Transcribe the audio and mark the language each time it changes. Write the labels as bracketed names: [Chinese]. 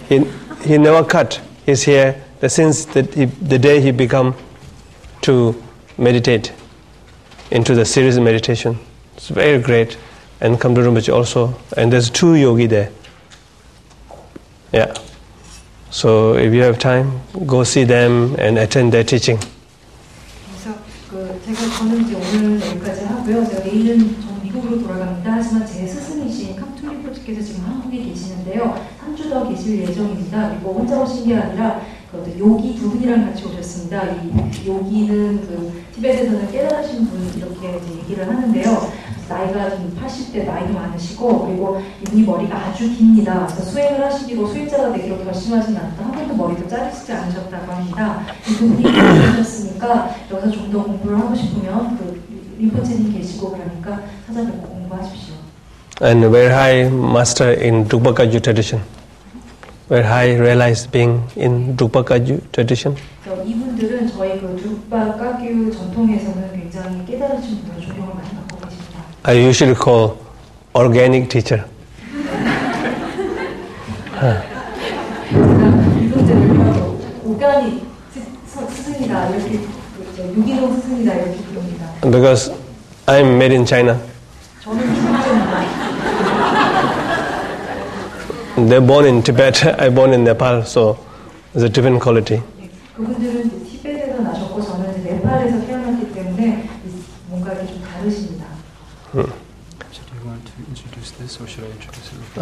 [English] He never cut his hair since the day he become to meditate into the serious meditation. It's very great. And Tsoknyi Rinpoche also. And there's 2 yogi there. Yeah. So if you have time, go see them and attend their teaching. [Korean] 그래서 저는 이제 오늘 여기까지 하고요. 제가 내일은 저는 미국으로 돌아갑니다. 하지만 제 스승이신 kamtu rinpoche께서 지금 한국에 계시는데요. 3주 더 계실 예정입니다. 그리고 혼자 오신 게 아니라 요기 2분이랑 같이 오셨습니다. 이 요기는 그 티베트에서는 깨달으신 분 이렇게 이제 얘기를 하는데요. 나이가 좀 80대 나이도 많으시고 그리고 이분이 머리가 아주 깁니다. 그래서 수행을 하시기로 수행자가 되기로 결심하진 않다. 한 번도 머리도 자르시지 않으셨다고 합니다. 이 두 분이 계셨으니까 여기서 좀 더 공부를 하고 싶으면 그 린포체님 계시고 그러니까 찾아뵙고 공부하십시오. [English] And very high master in Drukpa Kagyu tradition. Very high realized being in Drukpa Kagyu tradition. [Korean] 이분들은 저희 그 드룩바 카규 전통에서는 굉장히 깨달으신 분들 존경을 많이 받고 계십니다. [English] I usually call organic teacher. [Korean] 이분들을 오가닉 스승이다 이렇게 유기농 스승이다 이렇게 부릅니다. [English] Because I'm made in China. [Korean] 저는 중국입니다. [English] They're born in Tibet. I'm born in Nepal, so it's a different quality. [Korean] 그분들은 티베트에서 나셨고 저는 네팔에서 태어났기 때문에 뭔가 이렇게 좀 다르십니다. [English] Do you want to introduce this, or should I introduce it?